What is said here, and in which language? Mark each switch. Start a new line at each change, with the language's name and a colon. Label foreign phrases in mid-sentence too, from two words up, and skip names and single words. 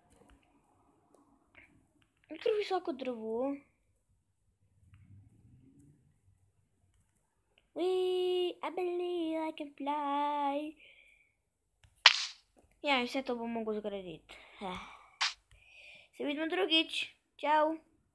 Slovenian: Kar visoko drevo.
English: I believe I can fly.
Slovenian: Ja, in vse to bom mogel zgraditi. Se vidimo drugič. Čau.